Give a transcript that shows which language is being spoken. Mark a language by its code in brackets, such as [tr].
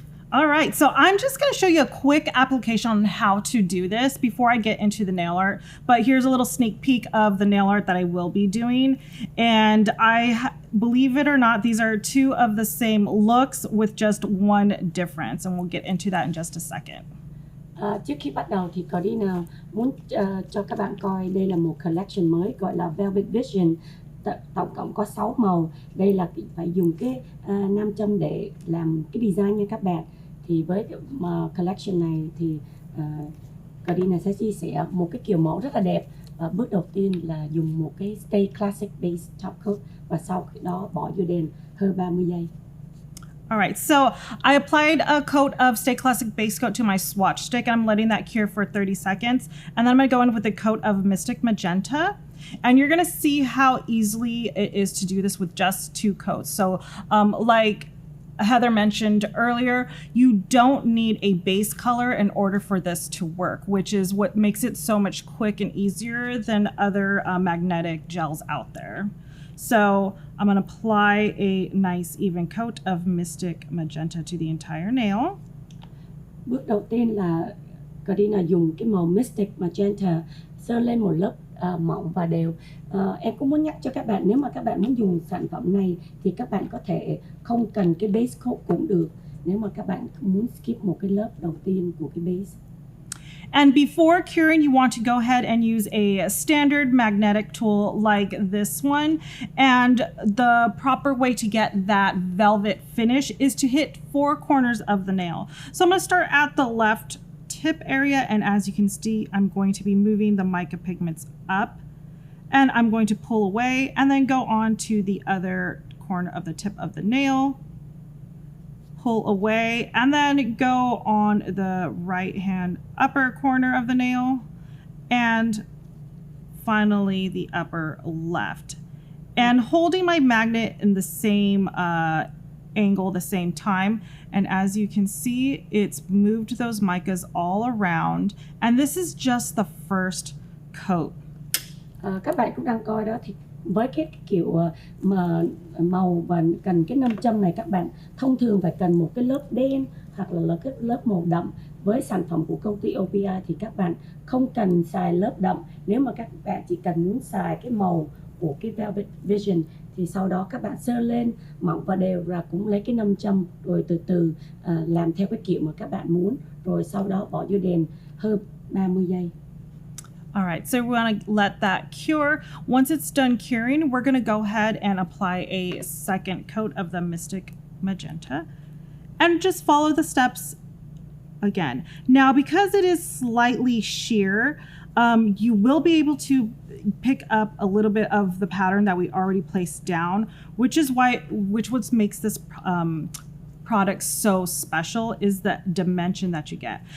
[en] All right, so I'm just going to show you a quick application on how to do this before I get into the nail art. But here's a little sneak peek of the nail art that I will be doing. And believe it or not, these are 2 of the same looks with just 1 difference. And we'll get into that in just a second. [vi] Trước khi bắt đầu thì Corina muốn cho các bạn coi đây là một collection mới gọi là Velvet Vision. Tổng cộng có 6 màu. Đây là phải dùng cái nam châm để làm cái design nha các bạn. Thì với collection này thì Corina sẽ chia sẻ một cái kiểu mẫu rất là đẹp. Bước đầu tiên là dùng một cái Stay Classic Base Top Coat, và sau đó bỏ vô đèn hơn 30 giây. [en] All right, so I applied a coat of Stay Classic Base Coat to my swatch stick, and I'm letting that cure for 30 seconds. And then I'm going to go in with a coat of Mystic Magenta. And you're going to see how easily it is to do this with just 2 coats. So like Heather mentioned earlier, you don't need a base color in order for this to work, which is what makes it so much quick and easier than other magnetic gels out there. So I'm going to apply a nice even coat of Mystic Magenta to the entire nail. [vi] Bước đầu tiên là Corina dùng cái màu Mystic Magenta sơn lên một lớp mỏng và đều. Em cũng muốn nhắc cho các bạn, nếu mà các bạn muốn dùng sản phẩm này thì các bạn có thể không cần cái base coat cũng được, nếu mà các bạn muốn skip một cái lớp đầu tiên của cái base. [en] And before curing, you want to go ahead and use a standard magnetic tool like this one. And the proper way to get that velvet finish is to hit 4 corners of the nail. So I'm going to start at the left tip area, and as you can see, I'm going to be moving the mica pigments up, and I'm going to pull away and then go on to the other corner of the tip of the nail. pull away, and then go on the right hand upper corner of the nail, and finally the upper left. And holding my magnet in the same angle, the same time. And as you can see, it's moved those micas all around. And this is just the first coat. [vi] Các bạn cũng đang coi đó, thì với cái kiểu mà màu và cần cái nam châm này, các bạn thông thường phải cần một cái lớp đen hoặc là cái lớp màu đậm. Với sản phẩm của công ty OPI thì các bạn không cần xài lớp đậm. Nếu mà các bạn chỉ cần muốn xài cái màu của cái Velvet Vision thì sau đó các bạn sơn lên mỏng và đều, và cũng lấy cái nam châm rồi từ từ làm theo cái kiểu mà các bạn muốn, rồi sau đó bỏ vô đèn hơn 30 giây. [en] All right, so we want to let that cure. Once it's done curing, we're going to go ahead and apply a second coat of the Mystic Magenta and just follow the steps again. Now, because it is slightly sheer, you will be able to pick up a little bit of the pattern that we already placed down, which what makes this product so special is the dimension that you get.